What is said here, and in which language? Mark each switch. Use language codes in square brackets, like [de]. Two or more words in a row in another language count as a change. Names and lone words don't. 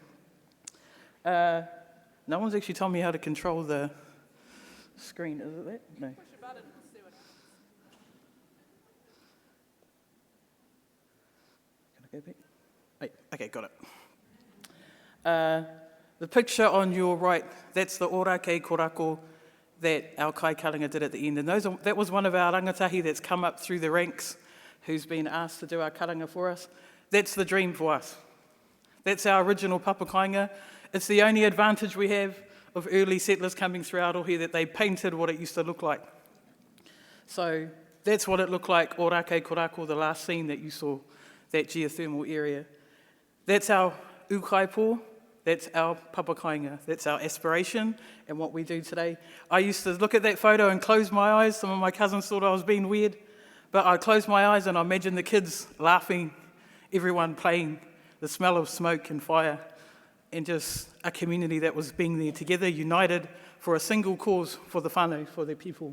[en] No one's actually told me how to control the screen, is it that? No. Push a button, we'll see what happens. Can I go back? Hey, okay, got it. The picture on your right, that's the ora kei korako that our kai karinga did at the end. And that was one of our rangatahi that's come up through the ranks, who's been asked to do our karinga for us. That's the dream for us. That's our original papakainga. It's the only advantage we have of early settlers coming through Arohi, that they painted what it used to look like. So that's what it looked like, ora kei korako, the last scene that you saw, that geothermal area. That's our ukaipo, that's our papakainga, that's our aspiration and what we do today. I used to look at that photo and close my eyes. Some of my cousins thought I was being weird, but I'd close my eyes and I imagine the kids laughing, everyone playing, the smell of smoke and fire, and just a community that was being there together, united for a single cause for the whānau, for their people.